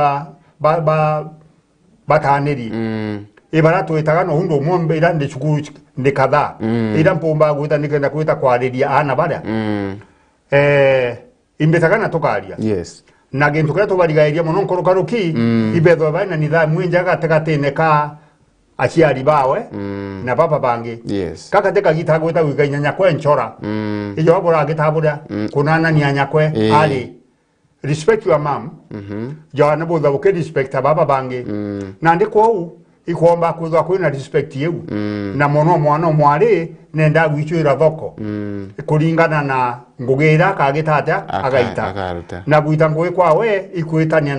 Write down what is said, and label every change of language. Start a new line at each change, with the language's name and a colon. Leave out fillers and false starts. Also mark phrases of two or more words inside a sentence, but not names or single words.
Meru: bataneri ibara tuitaga no hundo mombe irande chukuru ndikadha ira mpomba guita nikenda kuita kwariria ana bara imbetagana tokaria
English: yes
Meru: na gintu kira tubarigairia muno nkurukaruki ibetho baina nithamu injaga tegatene ka aciari bawe na papa bangi kaka teka gitagweta wikainya nyakwe nchora ijo abura gitabura kunana ni anyakwe ali
English: respect your mom
Meru: jana bodha buke respect baba bangi na ndiko ikomba kuthwa kwina respect yeu na mono mwana mwari nenda gwichwira thoko kuringana na ngugira kagitata agaita na gwita ngwe kwawe ikwitania